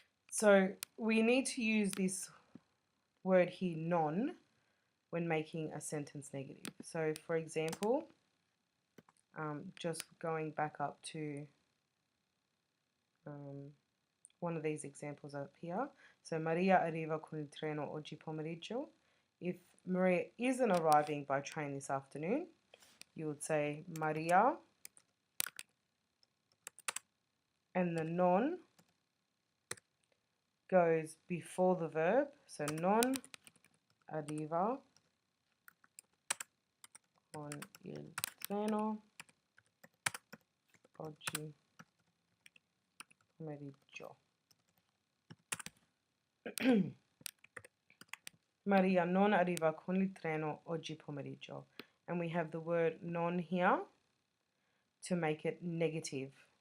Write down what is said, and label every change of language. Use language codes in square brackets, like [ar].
[en] So we need to use this word here, non, when making a sentence negative. So for example, just going back up to one of these examples up here. So [it] Maria arriva con il treno oggi pomeriggio. [en] If Maria isn't arriving by train this afternoon, you would say Maria, and the non goes before the verb, so [it] non arriva con il treno oggi pomeriggio. Maria non arriva con il treno oggi pomeriggio. [en] And we have the word non here to make it negative.